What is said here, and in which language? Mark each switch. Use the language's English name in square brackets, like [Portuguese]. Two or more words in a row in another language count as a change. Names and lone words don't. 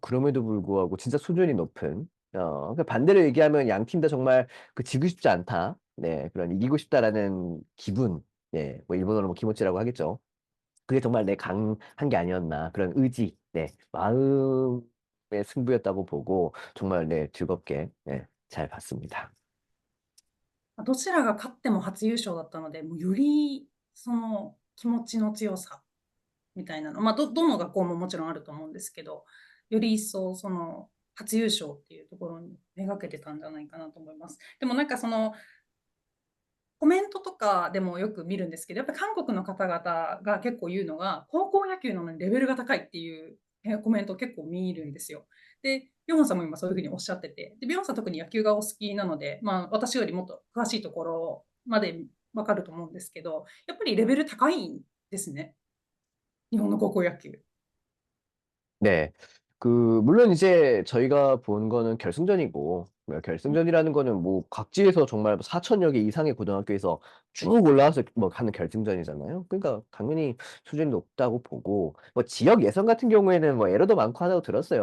[Korean] 그럼에도 불구하고 진짜 수준이 높은, 그 반대로 얘기하면 양 팀 다 정말 그 지고 싶지 않다. 네, 그런 이기고 싶다라는 기분. 네, 뭐 일본어로 뭐 기모치라고 하겠죠. 그게 정말 내 강한 게 아니었나. 그런 의지, 네, 마음의 승부였다고 보고 정말 네, 즐겁게 네, 잘 봤습니다. [Japanese] どちらが勝っても初優勝だったので、もうよりその気持ちの強さみたいなの、どの学校ももちろんあると思うんですけど、より一層その初優勝っていうところにめがけてたんじゃないかなと思います。でもなんかそのコメントとかでもよく見るんですけど、やっぱり韓国の方々が結構言うのが、高校野球なのにレベルが高いっていうコメントを結構見るんですよ。で、ビョンさんも今そういうふうにおっしゃってて、でビョンさん特に野球がお好きなので、私よりもっと詳しいところまでわかると思うんですけど、やっぱりレベル高いんですね、日本の高校野球。 [Korean] 네. 물론 이제 저희가 본 거는 결승전이고, 뭐 결승전이라는 거는 뭐 각지에서 정말 4천여 개 이상의 고등학교에서 쭉 올라와서 뭐 하는 결승전이잖아요. 그러니까 당연히 수준이 높다고 보고, 뭐 지역 예선 같은 경우에는 뭐 에러도 많고 하다고 들었어요.